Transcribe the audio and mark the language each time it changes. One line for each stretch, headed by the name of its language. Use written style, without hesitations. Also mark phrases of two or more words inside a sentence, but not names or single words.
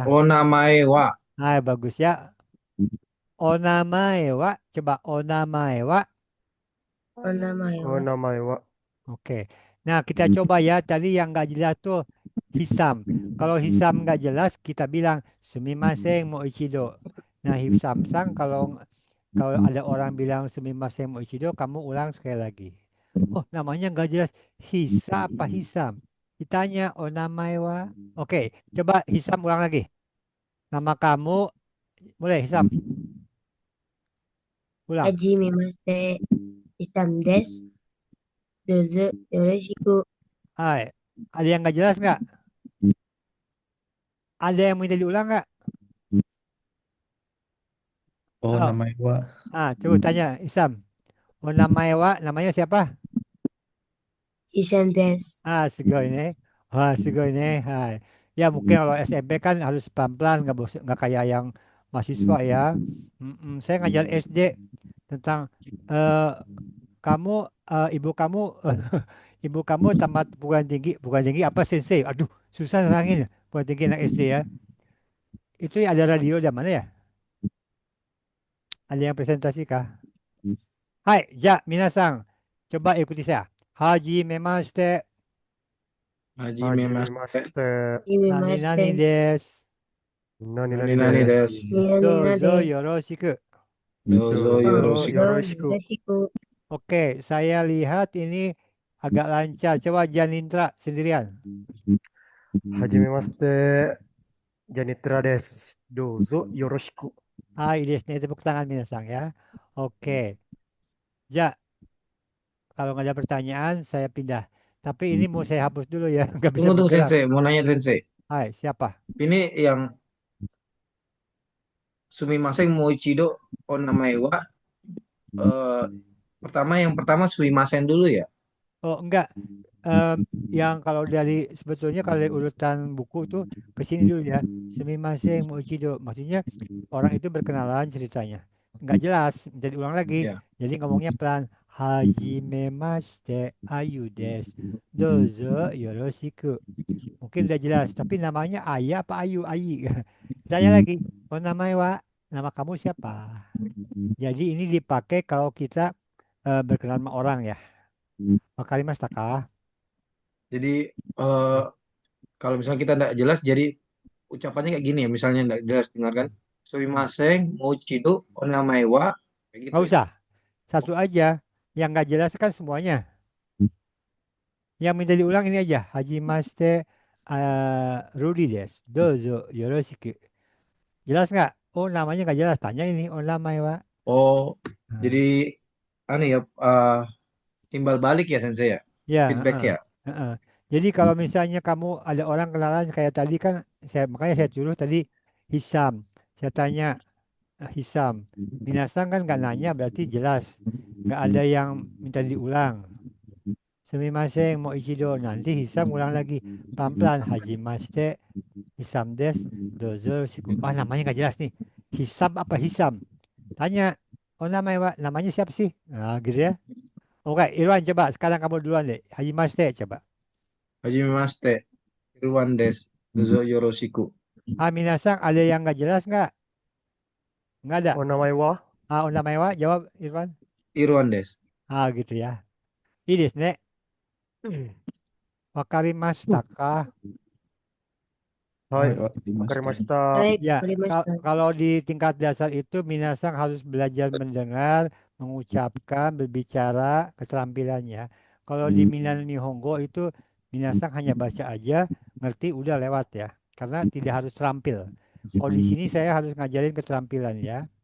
Japanese: お名前は.
Indonesian: Bagus ya.
Japanese: お名前は. Coba お名前は. お名前は.
Indonesian: Oke. Nah, kita coba ya. Tadi yang nggak jelas tuh Hisam. Kalau Hisam nggak jelas, kita bilang
Japanese: すみません、もう一度.
Indonesian: Nah, Hisam sang kalau ada orang bilang
Japanese: すみません、もう一度,
Indonesian: kamu ulang sekali lagi. Oh, namanya nggak jelas. Hisa apa Hisam?
Japanese: Ditanya, お名前は.
Indonesian: Oke, coba Hisam ulang lagi. Nama kamu, mulai Hisam. Ulang.
Japanese: はじめまして. Hisam des. どうぞよろしく.
Indonesian: Hai, ada yang nggak jelas nggak? Ada yang minta diulang nggak? Oh, namanya wa. Coba tanya Hisam.
Japanese: お名前は,
Indonesian: namanya siapa?
Japanese: Hisam des. すごいね。すごいね。はい.
Indonesian: Ya mungkin kalau SMP kan harus pelan-pelan, nggak kayak yang mahasiswa ya. Saya ngajar SD tentang eh, kamu ibu kamu ibu kamu tamat perguruan tinggi apa sensei? Aduh, susah nerangin perguruan tinggi anak SD ya. Itu ya ada radio di mana ya? Ada yang presentasi kah?
Japanese: はい、じゃ、皆さん,
Indonesian: coba ikuti saya.
Japanese: はじめまして, はじめまして. なになにです. なになになになにです. です. どうぞよろしく. どうぞよろしく. よろしく.
Indonesian: Oke, saya lihat ini agak lancar. Coba Janindra sendirian.
Japanese: はじめまして。Janitra です. どうぞよろしく.
Indonesian: Desu nih, tepuk tangan minasan ya. Oke. Ja, kalau nggak ada pertanyaan saya pindah. Tapi ini mau saya hapus dulu ya, nggak bisa Tunggu bergerak. Sensei, mau nanya Sensei. Hai, siapa? Ini yang
Japanese: すみません、もう一度、お名前は
Indonesian: yang pertama Sumimasen dulu ya. Oh, enggak. Yang kalau sebetulnya kalau dari urutan buku tuh ke sini dulu ya.
Japanese: すみません、もう一度.
Indonesian: Maksudnya orang itu berkenalan ceritanya. Enggak jelas, jadi ulang lagi. Ya. Jadi ngomongnya pelan.
Japanese: はじめまして、Ayu です. どうぞよろしく.
Indonesian: Mungkin udah jelas, tapi namanya Aya apa Ayu? Ayi. Tanya lagi. Oh, nama kamu siapa? Jadi ini dipakai kalau kita berkenalan sama orang ya.
Japanese: わかりますか?
Indonesian: Jadi kalau misalnya kita tidak jelas, jadi ucapannya kayak gini ya. Misalnya tidak jelas, dengarkan.
Japanese: すみません、もう一度、お名前は.
Indonesian: Kayak gitu Nggak ya. usah. Satu aja. Yang nggak jelas kan semuanya. Yang minta diulang ini aja.
Japanese: はじめまして、Rudy です. どうぞよろしく.
Indonesian: Jelas nggak? Oh, namanya nggak jelas. Tanya ini.
Japanese: お名前は.
Indonesian: Oh, jadi timbal balik ya Sensei ya? Ya. Feedback ya? Jadi kalau misalnya kamu ada orang kenalan kayak tadi kan, makanya saya suruh tadi Hisam. Saya tanya Hisam. Minasan kan nggak nanya berarti jelas. Nggak ada yang minta diulang.
Japanese: すみません、もう一度.
Indonesian: Nanti Hisam ulang lagi. Pelan-pelan.
Japanese: はじめまして、Hisam です. どうぞよろしく.
Indonesian: Namanya nggak jelas nih. Hisam apa Hisam? Tanya. Oh, namanya siapa sih? Nah, gitu ya. Oke, Irwan coba. Sekarang kamu duluan deh. Hajimashite coba.
Japanese: はじめまして、Irwan です。どうぞよろしく.
Indonesian: Minasan ada yang nggak jelas nggak? Nggak ada.
Japanese: お名前は. お名前は jawab Irwan. Irwan desu.
Indonesian: Gitu ya. Ini
Japanese: ですね. わかりましたか? はい, わかりました. わかりました.
Indonesian: Baik, Ya, wakarimashita. kalau di tingkat dasar itu minasan harus belajar mendengar, mengucapkan, berbicara, keterampilannya. Kalau di Minnan Nihongo itu minasan hanya baca aja, ngerti udah lewat ya. Karena tidak harus terampil. Kalau di sini saya harus ngajarin keterampilan ya.